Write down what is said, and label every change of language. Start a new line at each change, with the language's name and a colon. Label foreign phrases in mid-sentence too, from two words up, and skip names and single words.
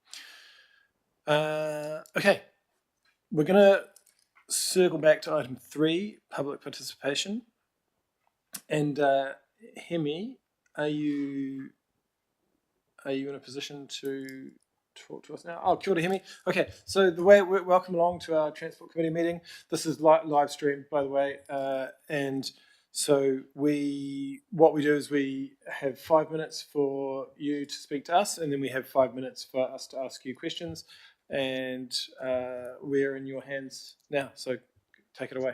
English: Okay, we're going to circle back to item 3, public participation. And Hemi, are you in a position to talk to us now? Oh,
Māori: kia ora,
English: Hemi. Okay, so welcome along to our Transport Committee meeting. This is live streamed, by the way, and so what we do is we have 5 minutes for you to speak to us, and then we have 5 minutes for us to ask you questions, and we're in your hands now, so take it away.